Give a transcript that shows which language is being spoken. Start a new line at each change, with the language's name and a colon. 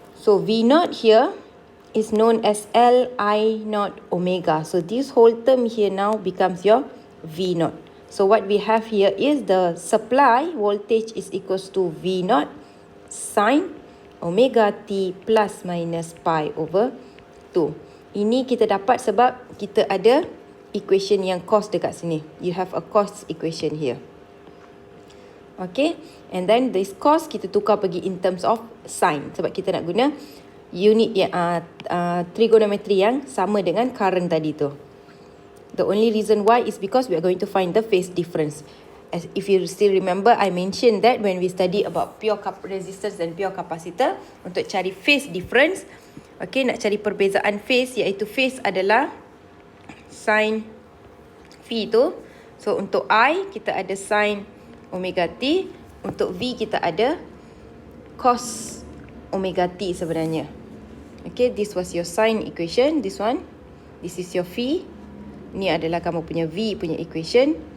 English: So V naught here is known as Li naught omega. So this whole term here now becomes your V naught. So what we have here is the supply voltage is equals to V naught sine omega t plus minus pi over 2.
Malay: Ini kita dapat sebab kita ada equation yang cos dekat sini.
English: You have a cos equation here. Okay, and then this cos
Malay: kita tukar pergi
English: in terms of sine
Malay: sebab kita nak guna unit yang trigonometry yang sama dengan current tadi tu.
English: The only reason why is because we are going to find the phase difference. As if you still remember, I mentioned that when we study about pure resistance dan pure capacitor,
Malay: untuk cari
English: phase difference, okay,
Malay: nak cari perbezaan phase, iaitu phase adalah sin phi tu. So untuk I kita ada sin omega t, untuk V kita ada cos omega t sebenarnya.
English: Okay, this was your sin equation, this one. This is your phi.
Malay: Ni adalah kamu punya V punya equation.